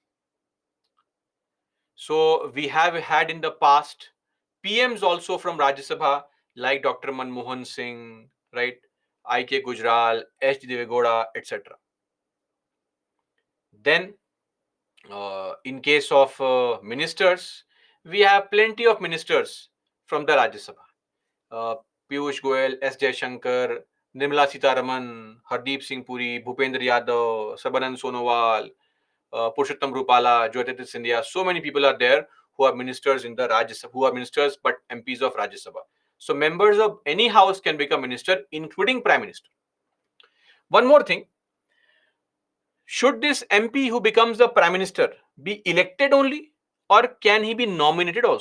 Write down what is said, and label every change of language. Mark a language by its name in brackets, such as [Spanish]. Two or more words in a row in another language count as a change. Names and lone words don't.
[English] So we have had in the past PMs also from Rajya Sabha, like Dr. Manmohan Singh, right? IK Gujral, H. Devegoda, etc. Then, in case of ministers, we have plenty of ministers from the Rajya Sabha. Uh, Piyush Goyal, S. Jaishankar, Nirmala Sitaraman, Hardeep Singh Puri, Bhupendra Yadav, Sarbanand Sonowal, Purushottam Rupala, Jyotirth Scindia. So many people are there who are ministers in the Rajya Sabha, who are ministers but MPs of Rajya Sabha. So members of any house can become minister, including Prime Minister. One more thing, should this MP who becomes the Prime Minister be elected only, or can he be nominated also?